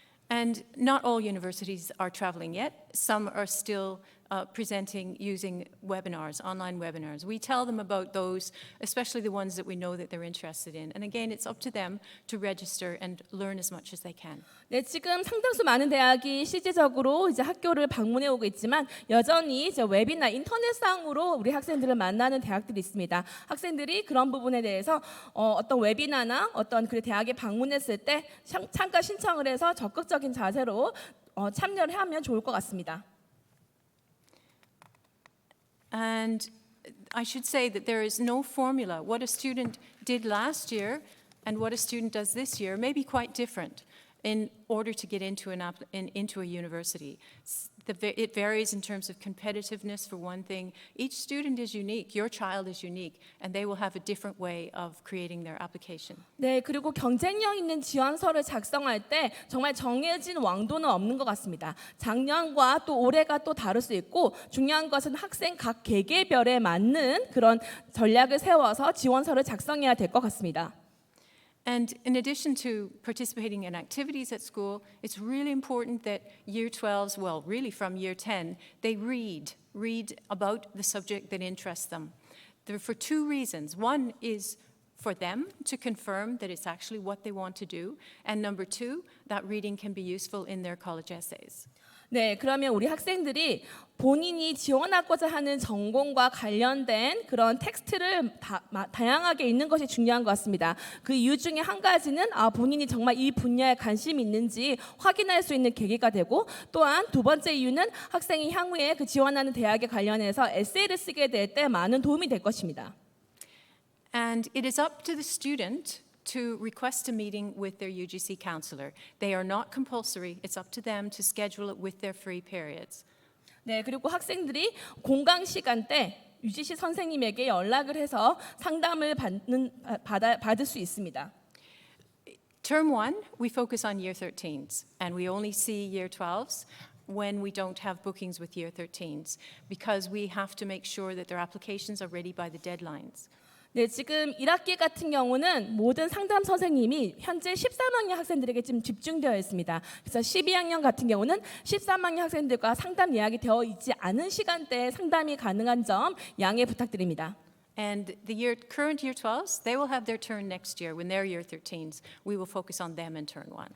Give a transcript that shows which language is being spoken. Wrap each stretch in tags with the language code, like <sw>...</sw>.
<en>And not all universities are traveling yet. Some are still presenting using webinars, online webinars. We tell them about those, especially the ones that we know that they're interested in. And again, it's up to them to register and learn as much as they can.</en> <ko>네, 지금 상당수 많은 대학이 실질적으로 이제 학교를 방문해 오고 있지만 여전히 이제 웹이나 인터넷상으로 우리 학생들을 만나는 대학들이 있습니다. 학생들이 그런 부분에 대해서 어떤 웨비나나 어떤 그 대학에 방문했을 때 참가 신청을 해서 적극적인 자세로 참여를 하면 좋을 것 같습니다.</ko> <en>And I should say that there is no formula. What a student did last year and what a student does this year may be quite different in order to get into a university. It varies in terms of competitiveness for one thing. Each student is unique. Your child is unique, and they will have a different way of creating their application.</en> <ko>네, 그리고 경쟁력 있는 지원서를 작성할 때 정말 정해진 왕도는 없는 것 같습니다. 작년과 또 올해가 또 다를 수 있고 중요한 것은 학생 각 개개별에 맞는 그런 전략을 세워서 지원서를 작성해야 될 것 같습니다.</ko> <en>And in addition to participating in activities at school, it's really important that year 12s, well, really from year 10, they read about the subject that interests them. For two reasons. One is for them to confirm that it's actually what they want to do. And number two, that reading can be useful in their college essays.</en> <ko>네, 그러면 우리 학생들이 본인이 지원하고자 하는 전공과 관련된 그런 텍스트를 다양하게 읽는 것이 중요한 것 같습니다. 그 이유 중에 한 가지는 본인이 정말 이 분야에 관심이 있는지 확인할 수 있는 계기가 되고 또한 두 번째 이유는 학생이 향후에 그 지원하는 대학에 관련해서 에세이를 쓰게 될 때 많은 도움이 될 것입니다.</ko> <en>And it is up to the student to request a meeting with their UGC counselor. They are not compulsory. It's up to them to schedule it with their free periods.</en> <ko>네, 그리고 학생들이 공강 시간 때 UGC 선생님에게 연락을 해서 상담을 받을 수 있습니다.</ko> <en>Term 1, we focus on year 13s, and we only see year 12s when we don't have bookings with year 13s, because we have to make sure that their applications are ready by the deadlines.</en> <ko>네, 지금 1학기 같은 경우는 모든 상담 선생님이 현재 13학년 학생들에게 지금 집중되어 있습니다. 그래서 12학년 같은 경우는 13학년 학생들과 상담 예약이 되어 있지 않은 시간대에 상담이 가능한 점 양해 부탁드립니다.</ko> <en>And the current year 12s, they will have their turn next year. When they're year 13s, we will focus on them in turn 1.</en>